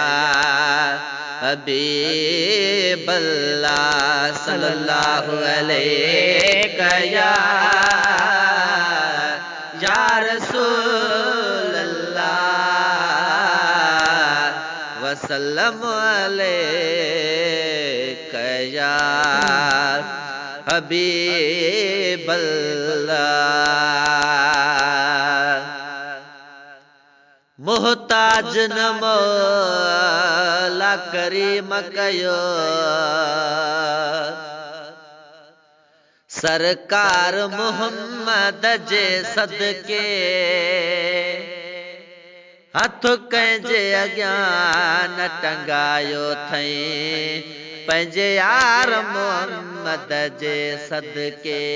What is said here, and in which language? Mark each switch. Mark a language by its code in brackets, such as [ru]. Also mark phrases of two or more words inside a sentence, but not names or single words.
[ar] حبيب الله صلى الله عليك يا رسول وسلم عليك يا حبيب الله. [sd] मोहताज न मौला करीम कयो सरकार मोहम्मद जे सदके हथ कंहिंजे अॻियां न टंगायो थई पंहिंजे यार मोहम्मद जे सदके।